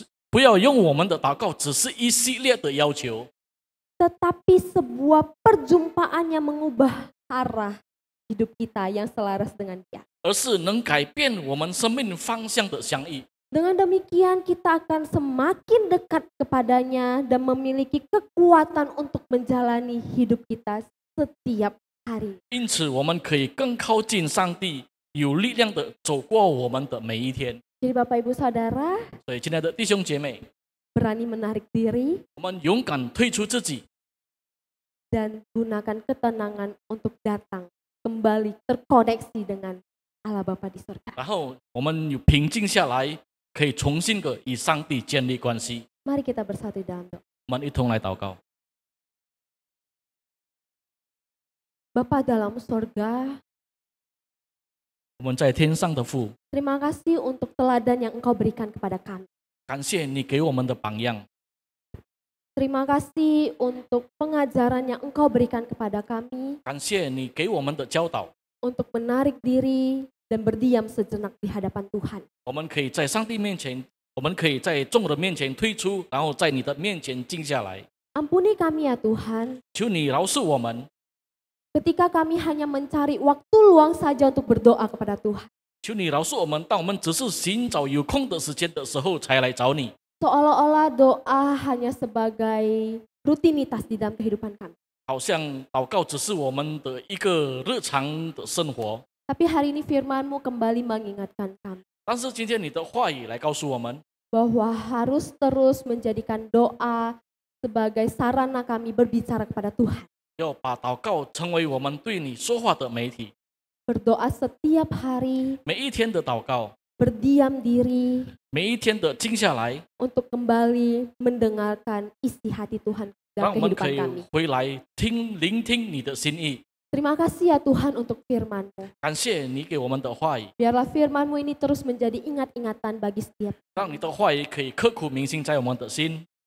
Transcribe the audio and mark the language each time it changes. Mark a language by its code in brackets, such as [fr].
[zh] 不要用我们的祷告只是一系列的要求， [id] Tetapi sebuah perjumpaan yang mengubah arah hidup kita yang selaras dengan Dia. [zh] 而是能改变我们生命方向的相遇。 [id] Dengan demikian kita akan semakin dekat kepadanya dan memiliki kekuatan untuk menjalani hidup kita setiap hari. [zh] 因此，我们可以更靠近上帝，有力量的走过我们的每一天。 [id] Jadi Bapak Ibu Saudara, [zh] 所以，亲爱的弟兄姐妹， [id] berani menarik diri [zh] 我们勇敢退出自己， [id] dan gunakan ketenangan untuk datang kembali terkoneksi dengan Allah Bapa di surga. [zh] 然后我们有平静下来，可以重新的与上帝建立关系。 [id] Mari kita bersatu dalam doa. [zh] 我们一同来祷告。 [id] Bapa dalam surga, [zh] 我们在天上的父， [id] terima kasih untuk teladan yang Engkau berikan kepada kami. [zh] 感谢你给我们的榜样， [id] Terima kasih untuk pengajaran yang Engkau berikan kepada kami [zh] 感谢你给我们的教导。 [id] untuk menarik diri dan berdiam sejenak di hadapan Tuhan. [zh] 我们可以在上帝面前，我们可以在众人面前退出，然后在你的面前静下来。 [id] Ampuni kami ya Tuhan, [zh] 求你饶恕我们， [id] ketika kami hanya mencari waktu luang saja untuk berdoa kepada Tuhan. [zh] 求你饶恕我们，当我们只是寻找有空的时间的时候才来找你， [id] Seolah-olah doa hanya sebagai rutinitas di dalam kehidupan kami. [zh] 好像祷告只是我们的一个日常的生活。 [id] Tapi hari ini firman-Mu kembali mengingatkan kami [zh] 但是今天你的话语来告诉我们， [id] bahwa harus terus menjadikan doa sebagai sarana kami berbicara kepada Tuhan. [zh] 要把祷告成为我们对你说话的媒体。 [id] Berdoa setiap hari, [zh] 每一天的祷告， [id] berdiam diri [zh] 每一天的静下来， [id] untuk kembali mendengarkan isi hati Tuhan [zh] 让 [id] dalam [zh] 我们可 [id] kehidupan [zh] 以 [id] kami. [zh] 回来聆听你的心意。 [id] Terima kasih ya Tuhan untuk firman-Mu. [zh] 感谢你给我们的话语， [id] Biarlah firman-Mu ini terus menjadi ingat-ingatan bagi setiap. [zh] 让你的话语可以刻骨铭心在我们的心。